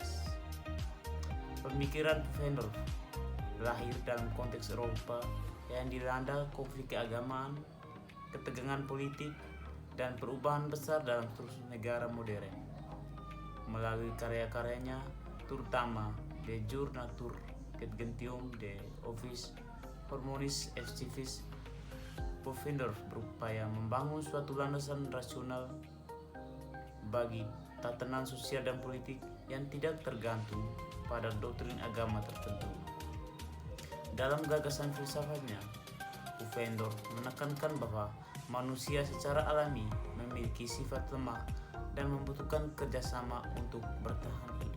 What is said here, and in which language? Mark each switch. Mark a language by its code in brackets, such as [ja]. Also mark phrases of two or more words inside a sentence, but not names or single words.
[id] Pemikiran Pufendorf lahir dalam konteks Eropa yang dilanda konflik keagamaan, ketegangan politik, dan perubahan besar dalam struktur negara modern. Melalui karya-karyanya, terutama De Jure Nature, Ket Gentium, De Ovis Harmonis et Civis, Pufendorf berupaya membangun suatu landasan rasional bagi tatanan sosial dan politik yang tidak tergantung pada doktrin agama tertentu. Dalam gagasan filsafatnya, Pufendorf menekankan bahwa manusia secara alami memiliki sifat lemah dan membutuhkan kerjasama untuk bertahan hidup.